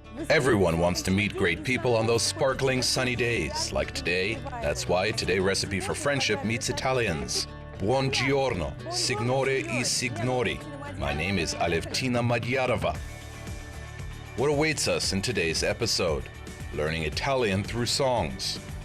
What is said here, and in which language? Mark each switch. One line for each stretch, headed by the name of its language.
English: Everyone wants to meet great people on those sparkling sunny days, like today. That's why Today Recipe for Friendship meets Italians.
Italian: Buongiorno, signore e signori.
English: My name is Alevtina Magyarova. What awaits us in today's episode? Learning Italian through songs.